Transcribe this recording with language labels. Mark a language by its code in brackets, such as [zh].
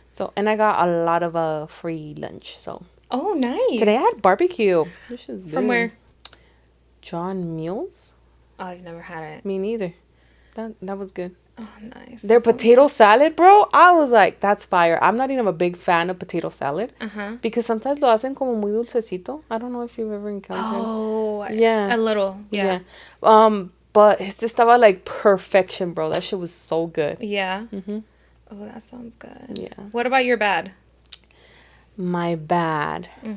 [en] So, and I got a lot of free lunch, so... Oh, nice. Today I had barbecue. This is good. From where? John Mules. Oh, I've never had it. Me neither. That was good. Oh, nice. Their potato salad, bro. I was like, that's fire. I'm not even a big fan of potato salad. Because sometimes [es] lo hacen como muy dulcecito. [en] I don't know if you've ever encountered. Oh, yeah. A little. Yeah. But it's just about like perfection, bro. That shit was so good. Yeah. Oh, that sounds good. Yeah. What about your bad? My bad.